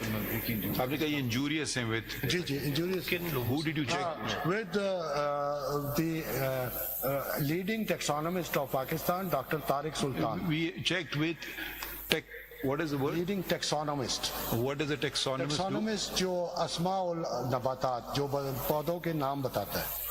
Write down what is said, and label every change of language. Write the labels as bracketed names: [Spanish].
[Hindi] आपने कहा ये injurious हैं with. Ji ji, injurious. [English] Who did you check? With the leading taxonomist of Pakistan, Dr. Tariq Sultan. We checked with what is the word? Leading taxonomist. What does a taxonomist do? [Hindi] Taxonomist जो अस्माउल नबातात जो पौधों के नाम बताता है.